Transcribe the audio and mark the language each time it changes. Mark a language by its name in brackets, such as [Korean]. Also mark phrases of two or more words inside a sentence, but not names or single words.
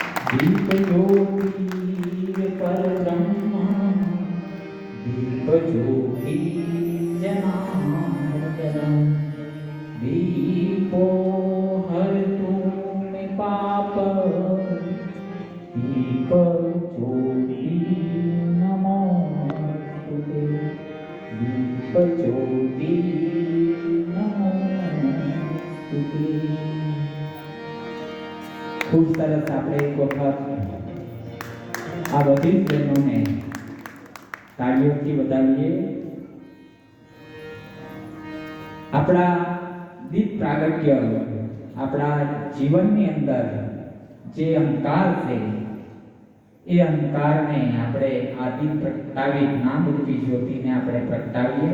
[Sanskrit] दीप ज्योति परब्रह्म दीप ज्योति जनार्दन दीपो हरतु मे पाप दीप ज्योति नमोस्तुते दीप ज्योति नमोस्तुते। [Gujarati] ખૂબ સરસ આપણે એક વખત આ બધી જ બહેનોને તાળીઓથી વધાવીએ। આપણા દીપ પ્રાગટ્ય આપણા જીવનની અંદર જે અંકાર છે એ અંકારને આપણે આ દીપ પ્રગટાવી જ્ઞાનરૂપી જ્યોતિને આપણે પ્રગટાવીએ।